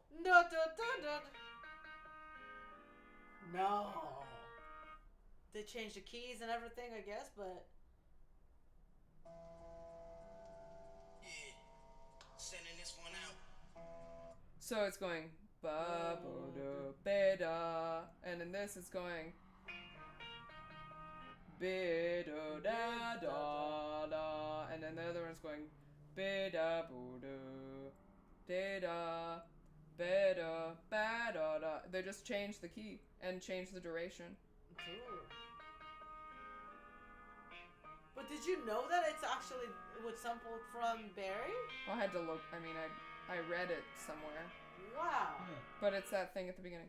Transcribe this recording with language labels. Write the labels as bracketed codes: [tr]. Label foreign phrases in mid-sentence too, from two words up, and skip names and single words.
[en] No. They changed the keys and everything, I guess, but... Sending this one out. So it's going ba bo da be da, and in this it's going be do da da da, and then the other one's going be da bo do de da be da ba da da. They just changed the key and changed the duration. Cool. But did you know that it was sampled from Barry? Well, I had to look. I mean, I read it somewhere. Wow. But it's that thing at the beginning.